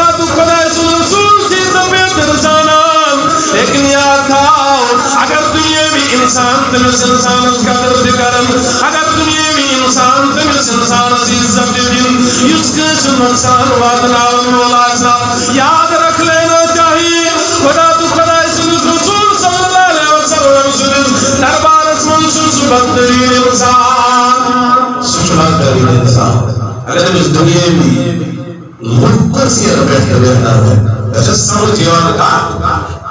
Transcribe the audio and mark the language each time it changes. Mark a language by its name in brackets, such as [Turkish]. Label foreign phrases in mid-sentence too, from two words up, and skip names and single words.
[Kashmiri] تہٕ خۄداے سُنٛد رسوٗل چھُے ژےٚ بہتر زانان لیکن یاد تھاو اگر دُنیٲوی اِنسان تٔمِس اِنسانس قدر تہِ کرن اگر دُنیٲوی اِنسان تٔمِس اِنسانس عزت تہِ دِن یُس کٲنٛسہِ نۄقصان واتناون وول آسہِ [Urdu] یاد رکھ لینا چاہیے [Kashmiri] خدا تہٕ خۄداے سٕنٛدِس رسوٗل [Arabic] صلی اللہ علیہ وسلم [Kashmiri] سٕنٛدِس دربارس منٛز چھُ سُہ بدتریٖن اِنسان سُہ چھُ بدتریٖن اِنسان اگر أمِس دُنیٲوی لُکھ کُرسِین پٮ۪ٹھ تہِ بیٚہناوَن تۄہہِ چھا سمجھ یِوان کتھ